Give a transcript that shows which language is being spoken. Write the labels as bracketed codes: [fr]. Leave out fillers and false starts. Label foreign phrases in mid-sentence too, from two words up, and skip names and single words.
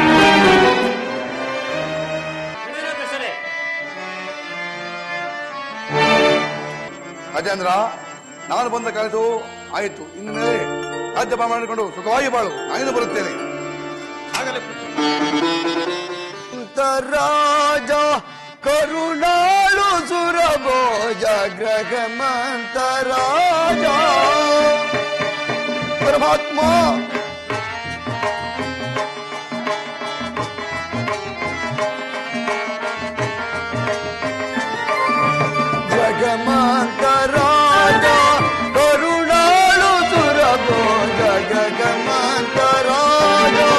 [kn] ರಾಜೇಂದ್ರ, ನಾನು ಬಂದ ಕೆಲಸ ಆಯಿತು. ಇನ್ನು ಮೇಲೆ ರಾಜ್ಯಪಾಲ ಮಾಡಿಕೊಂಡು ಸುಖವಾಗಿ ಬಾಳು. ನಾನಿಂದ ಬರುತ್ತೇನೆ. ಆಗಲೇ ರಾಜ ಕರುಣಾಳು ಸುರಭೋಜ ಗ್ರಹಮಂತ ರಾಜ ಪರಮಾತ್ಮ ಜಗಮಂತ ರಾಜ ಕರುಣಾಳು ಸುರಭೋಜ ಜಗಮಂತ ರಾಜ